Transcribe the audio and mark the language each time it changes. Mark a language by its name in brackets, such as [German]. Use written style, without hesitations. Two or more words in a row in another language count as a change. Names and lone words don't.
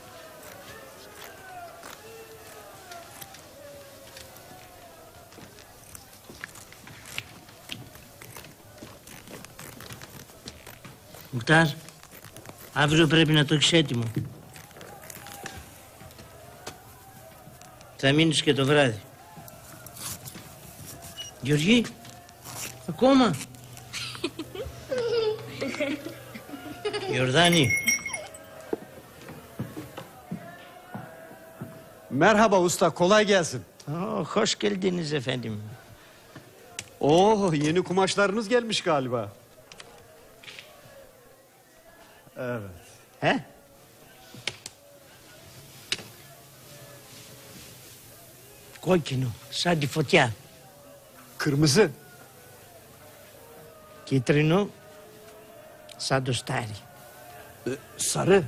[Greek] Μουχτάρ, αύριο πρέπει να το έχεις έτοιμο. Θα μείνεις και το βράδυ. Γεωργή, ακόμα. Ιορδάνη. [Turkish] Merhaba usta, kolay gelsin. Hoş geldiniz efendim. Oo, yeni kumaşlarınız gelmiş galiba. Evet. He? [Greek] Κόκκινο, σαν τη φωτιά. [Turkish] Kırmızı. [Greek] Κίτρινο, σαν το στάρι. [Turkish] Sarı.